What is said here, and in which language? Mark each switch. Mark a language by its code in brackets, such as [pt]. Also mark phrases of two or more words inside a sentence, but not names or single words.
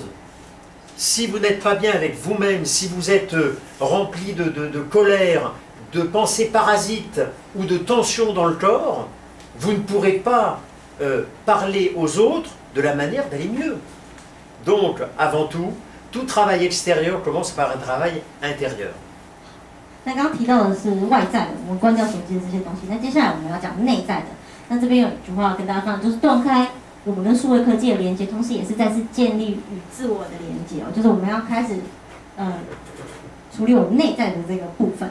[fr] Si vous n'êtes pas bien avec vous-même, si vous êtes rempli de colère, de pensées parasites ou de tensions dans le corps, vous ne pourrez pas parler aux autres de la manière d'aller mieux. Donc, avant tout travail extérieur commence par un travail intérieur. [zh] 那刚刚提到的是外在的，我们关掉手机的这些东西。那接下来我们要讲内在的。那这边有一句话跟大家分享，就是断开我们跟数位科技的连接，同时也是再次建立与自我的连接哦。就是我们要开始处理我们内在的这个部分。